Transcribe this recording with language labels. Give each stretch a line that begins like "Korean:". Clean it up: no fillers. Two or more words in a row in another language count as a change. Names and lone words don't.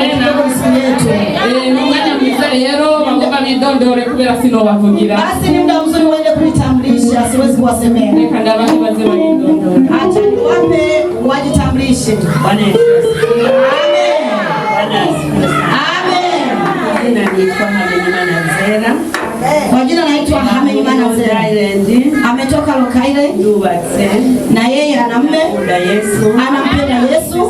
Rundi: midondore kubera sinobavugira.
Swahili: Basi ni muda mzuri waende kujitambulisha, siwezi kuwasemea.
Rundi: Reka ndabahe baze bagidondore.
Swahili: Acha niwape wajitambulishe. Bwana Yesu. Amen. Bwana Yesu. Amen. Jina naitwa Hamenyimana Zera. Kwa jina naitwa Hamenyimana Zera. Ametoka Lokaire.
Rundi: Ndubatse.
Swahili: Na yeye ana mume. Anampenda Yesu.